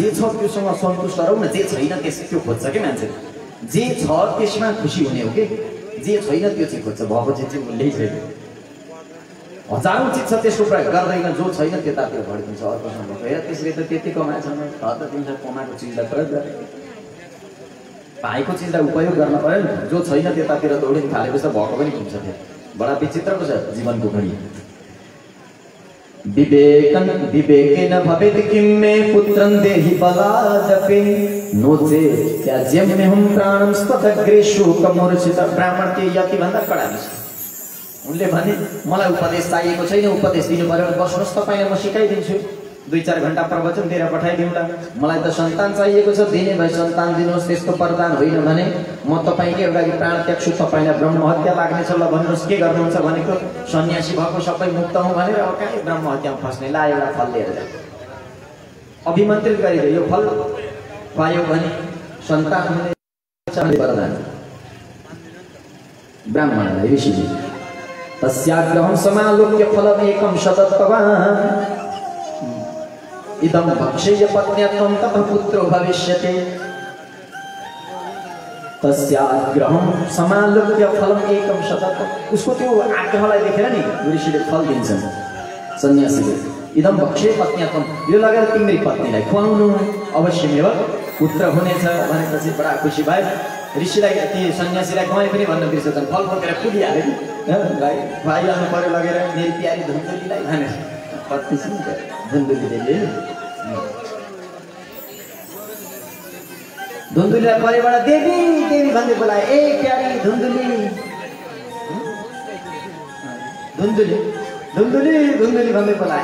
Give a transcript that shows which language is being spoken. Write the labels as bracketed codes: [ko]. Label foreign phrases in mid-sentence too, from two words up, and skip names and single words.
[ne] छ त्योसँग सन्तुष्ट रहौ न जे छैन त्यो खोज्छ कि मान्छे जे छ त्यसमा खुसी हुने हो कि जे छैन त्यो चाहिँ खोज्छ भएको चिज चाहिँ उसले छैन हजारौँ चिज छ त्यसको प्रयोग गर्दैन जो छैन त्यतातिर भड्किन्छ अर्कोसँग हेर त्यसले त त्यति कमाएछ त तिमीले कमाएको चिजलाई प्रयोग गरे पाएको चिजलाई उपयोग गर्न पर्यो नि जो छैन त्यतातिर दौडिन थालेपछि त भएको पनि हुन्छ फेरि बडा विचित्रको छ जीवनको घडी [sa] विवेकेन भवेत् किं मे पुत्रं देहि बलादपि नो चेत् त्याज्यम्यहं प्राणं स्तदग्रे शोकमूर्छित [ne] ब्राह्मण के यति भन्दा कडा छ उनले भने मलाई उपदेश चाहिएको छैन उपदेश दिनु पर्यो बस्नुहोस् तपाईलाई म सिकाइदिन्छु 2-4 घण्टा प्रवचन दिएर पठाइदिउँला मलाई त सन्तान चाहिएको छ दिने भए सन्तान दिनुहोस् त्यस्तो वरदान होइन भने म तपाईकै लागि प्राण त्याग्छु तपाईलाई ब्रह्म हत्या लाग्ने छ ल भन्नुहोस् के गर्नुहुन्छ भनेको सन्यासी भएको सबै मुक्त हौ भनेर अब कहाँ ब्रह्म हत्यामा फस्ने ला एउटा फल लिएर जाऊ अभिमन्त्रित गरिदियो यो फल पायो भने सन्तान हुने छ वरदान ब्राह्मणलाई ऋषिले [sa] तस्याग्रहं समालोक्य फलमेकं शतत्ववान् इदं भक्षेय पत्न्यत्वं ततः पुत्रो भविष्यति। तस्याग्रहं समालोक्य फलमेकं शतत्वम् [ne] उसको त्यो आग्रहलाई देखेर नि ऋषिले फल दिन्छन् सन्यासीले। [sa] इदं भक्षेय पत्न्यत्वं [ne] यो लगेर तिम्रो पत्नीलाई खुवाउनु अवश्यमेव पुत्र हुनेछ भनेपछि बडा खुसी भए। ऋषिलाई ती सन्यासीलाई कहीँ पनि भन्न बिर्सेछन् फल बोकेर कुदिहाल्यो नि खुवाइहाल्नु पर्यो लगेर मेरो प्यारी धुन्दुलीलाई भनेर पत्नीसँग धुन्दुलीले धुन्दुलीलाई परेबाट देवी देवी भन्दै बोलाए ए प्यारी धुन्दुली धुन्दुली धुन्दुली धुन्दुली भन्दै बोलाए।